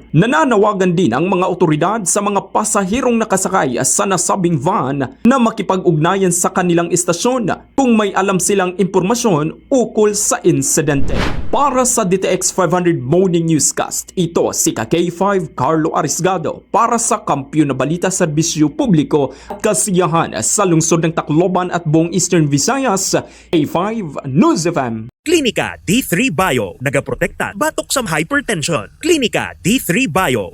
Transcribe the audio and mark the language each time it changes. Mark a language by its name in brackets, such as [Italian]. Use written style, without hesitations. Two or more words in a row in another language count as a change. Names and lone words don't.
[Filipino] Nananawagan din ang mga otoridad sa mga pasahirong nakasakay sa nasabing van na makipag-ugnayan sa kanilang istasyon kung may alam silang impormasyon ukol sa insidente. Para sa DTX 500 Morning Newscast, ito si K5 Carlo Arisgado para sa Kampiyon na Balita Serbisyo Publiko at Kasiyahan sa lungsod ng Tacloban at buong Eastern Visayas, K5 News FM. [Hiligaynon] Klinika D3 Bio, nagaprotekta batok sa hypertension. Klinika D3 Bio.